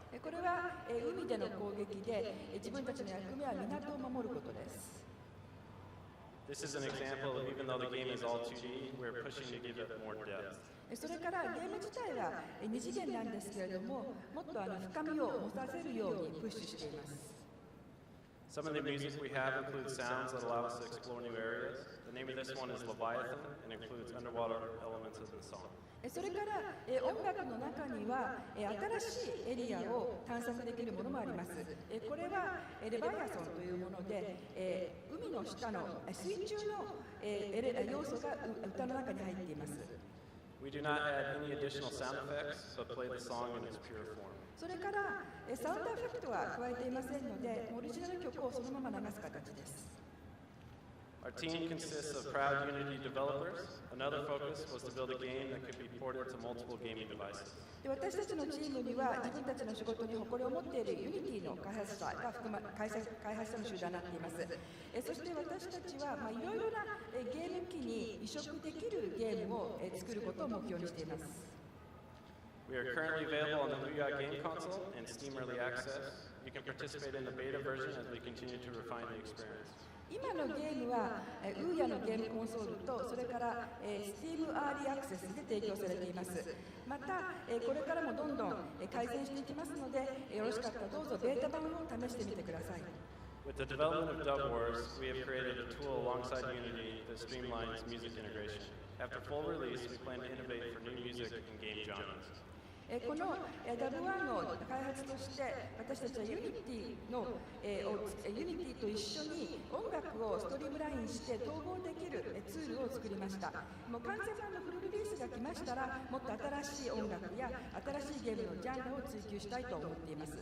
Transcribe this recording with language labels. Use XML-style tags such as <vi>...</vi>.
<ja>これは海での攻撃で、自分たちの役目は港を守ることです。</ja> <en>This is an example of even though the game is all 2D, we're pushing to give it more depth.</en> <ja>それからゲーム自体は2次元なんですけれども、もっと深みを持たせるようにプッシュしています。</ja> <en>Some of the music we have includes sounds that allow us to explore new areas. The name of this one is Leviathan and includes underwater elements of the song.</en> <ja>それから、音楽の中には、新しいエリアを探索できるものもあります。これは、レバイアソンというもので、海の下の水中の、要素が歌の中に入っています。</ja> <en>We do not add any additional sound effects, but play the song in its pure form.</en> <ja>それから、サウンドエフェクトは加えていませんので、オリジナル曲をそのまま流す形です。</ja> <en>Our team consists of proud Unity developers. Another focus was to build a game that could be ported to multiple gaming devices.</en> <ja>私たちのチームには自分たちの仕事に誇りを持っている Unity の開発者が開発者の集団になっています。そして私たちはいろいろなゲーム機に移植できるゲームを作ることを目標にしています。</ja> <en>We are currently available on the Ouya game console and Steam Early Access. You can participate in the beta version as we continue to refine the experience.</en> <ja>今のゲームは、ウーヤのゲームコンソールと、それから、Steam Early Access で提供されています。また、これからもどんどん改善していきますので、よろしかったらどうぞベータ版を試してみてください。</ja> <en>With the development of Dub Wars, we have created a tool alongside Unity that streamlines music integration. After full release, we plan to innovate for new music and game genres.</en> <ja>この W1 の開発として私たちは Unity と一緒に音楽をストリームラインして統合できるツールを作りました。もう完全なフルリリースが来ましたらもっと新しい音楽や新しいゲームのジャンルを追求したいと思っています。</ja>